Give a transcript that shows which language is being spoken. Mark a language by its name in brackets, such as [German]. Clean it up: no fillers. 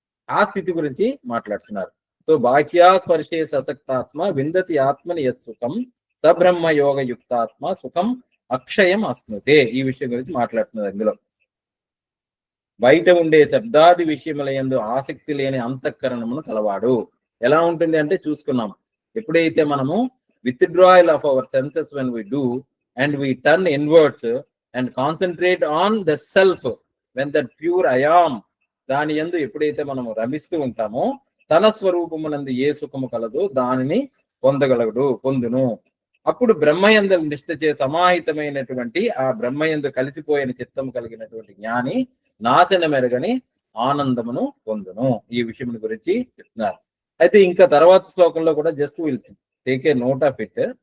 [Telugu] ఆ స్థితి గురించి మాట్లాడుతున్నారు. సో [Sanskrit] బాహ్యాస్పర్శే ససక్తాత్మ విందతి ఆత్మని యత్ సుఖం సబ్రహ్మ యోగ యుక్తాత్మ సుఖం అక్షయం అస్నుతే. [Telugu] ఈ విషయం గురించి మాట్లాడుతున్నారు. అందులో బయట ఉండే శబ్దాది విషయముల యందు ఆసక్తి లేని అంతఃకరణమును కలవాడు. ఎలా ఉంటుంది అంటే చూసుకున్నాం, ఎప్పుడైతే మనము [English] withdrawal of our senses when we do and we turn inwards and concentrate on the self, when that pure I am [Telugu] దాని యందు ఎప్పుడైతే మనము రమిస్తూ ఉంటామో తన స్వరూపమునందు ఏ సుఖము కలదో దానిని పొందును. అప్పుడు బ్రహ్మయందు నిష్ఠ చే సమాహితమైనటువంటి ఆ బ్రహ్మయందు కలిసిపోయిన చిత్తము కలిగినటువంటి జ్ఞాని నాశన మెరగని ఆనందమును పొందును. ఈ విషయం గురించి చెప్తున్నారు. అయితే ఇంకా తర్వాత శ్లోకంలో కూడా [English] Just will take a note of it.